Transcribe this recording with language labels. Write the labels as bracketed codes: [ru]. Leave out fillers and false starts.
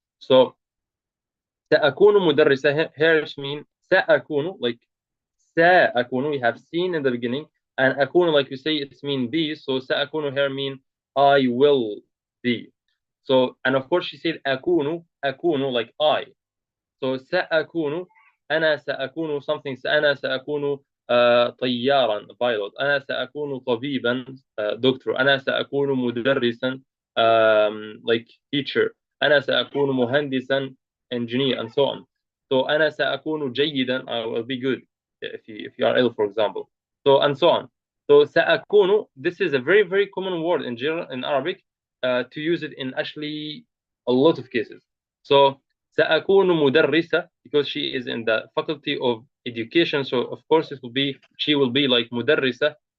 [en] So [ar] سأكون مدرسة [en] here mean سأكون, like سأكون we have seen in the beginning, and أكون, like we say, it's mean be. So سأكون here mean I will be. So, and of course she said أكون like I. [ar] So سأكون, أنا سأكون something, أنا سأكون طيارا pilot, أنا سأكون طبيبا doctor, أنا سأكون مدرسا [en] like teacher, [ar] أنا سأكون مهندسا [en] engineer, and so on. So [ar] أنا سأكون جيدا, [en] I will be good if you are ill, for example. So, and so on. So سأكون, this is a very, very common word in general in Arabic, to use it in actually a lot of cases. So [ar] سأكون مدرسة, [en] because she is in the faculty of education, so of course it will be, she will be like مدرسة.